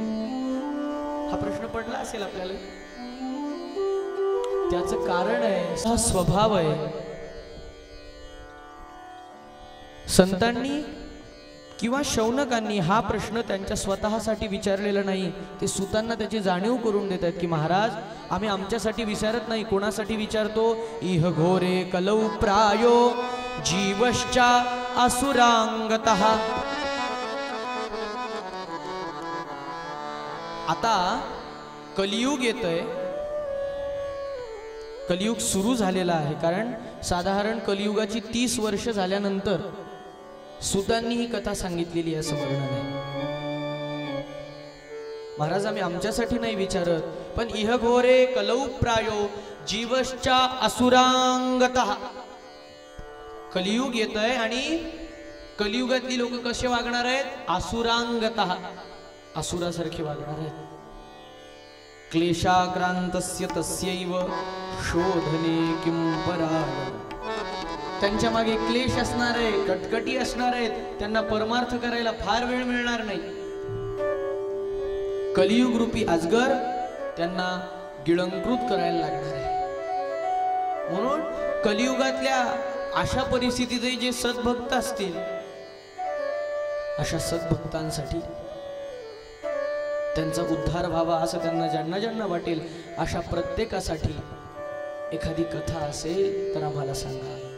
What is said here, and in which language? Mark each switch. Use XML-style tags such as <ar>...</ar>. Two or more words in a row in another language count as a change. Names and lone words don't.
<mr>हा प्रश्न पडला असेल आपल्याला. त्याचं कारण आहे, हा स्वभाव आहे. संतांनी किंवा शौनकांनी हा प्रश्न त्यांच्या स्वतःसाठी विचारलेला नाही. ते सुतांना त्याची जाणीव करून देतात की महाराज, आम्ही आमच्यासाठी विचारत नाही, कोणासाठी विचारतो?</mr> <sa>इह घोरे कलौ प्रायो जीवश्चा असुरांगतः.</sa> <mr>आता कलियुग येतोय, कलियुग सुरू झालेला आहे. कारण साधारण कलियुगाची 30 वर्ष झाल्यानंतर सुतांनी ही कथा सांगितलेली आहे असं वर्णन आहे. महाराज आम्ही आमच्यासाठी नाही विचारत, पण</mr> <sa>इह घोरे कलौ प्रायो जीवश्चा असुरांगतः.</sa> <mr>कलियुग येत आहे आणि कलियुगातली लोक कसे वागणार आहेत? असुरांगतः, असुरासारखे वागणार आहेत.</mr> <sa>क्लेशाक्रांतस्य तस्यैव शोधने किं पराय.</sa> <mr>त्यांच्या मागे क्लेश असणार आहे, कटकटी असणार आहेत, त्यांना परमार्थ करायला फार वेळ मिळणार नाही. कलियुग रूपी अजगर त्यांना गिळंकृत करायला लागणार आहे. म्हणून कलियुगातल्या अशा परिस्थितीत जे सद्भक्त असतील, अशा सद्भक्तांसाठी त्यांचा उद्धार व्हावा असं त्यांना ज्यांना ज्यांना वाटेल अशा प्रत्येकासाठी एखादी कथा असेल तर आम्हाला सांगा.</mr>